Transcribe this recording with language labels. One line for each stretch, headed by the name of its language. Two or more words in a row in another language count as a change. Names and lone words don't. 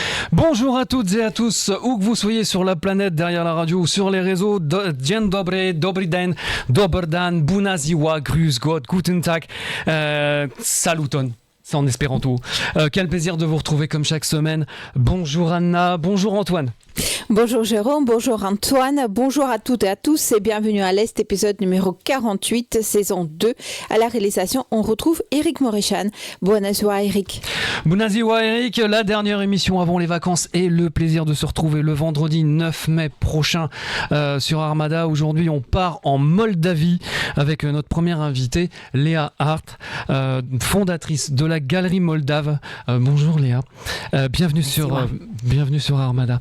French: Bonjour à toutes et à tous, où que vous soyez sur la planète, derrière la radio ou sur les réseaux.
Polish: Dzień dobry,
Czech: dobry den,
Slovenian: dober dan,
Romanian: bună ziua,
German: grüß Gott, guten Tag,
French: saluton. C'est en espéranto. Quel plaisir de vous retrouver comme chaque semaine. Bonjour Anna, bonjour Antoine. Bonjour Jérôme, bonjour Antoine, bonjour à toutes et à tous et bienvenue à l'Est, épisode numéro 48, saison 2. À la réalisation, on retrouve Eric Morechan.
Romanian: Buona ziua Eric. Buona ziua
French: Eric, la dernière émission avant les vacances et le plaisir de se retrouver le vendredi 9 mai prochain sur Armada. Aujourd'hui, on part en Moldavie avec notre première invitée, Léa Hart, fondatrice de la Galerie Moldave. Bonjour Léa, bienvenue sur Armada.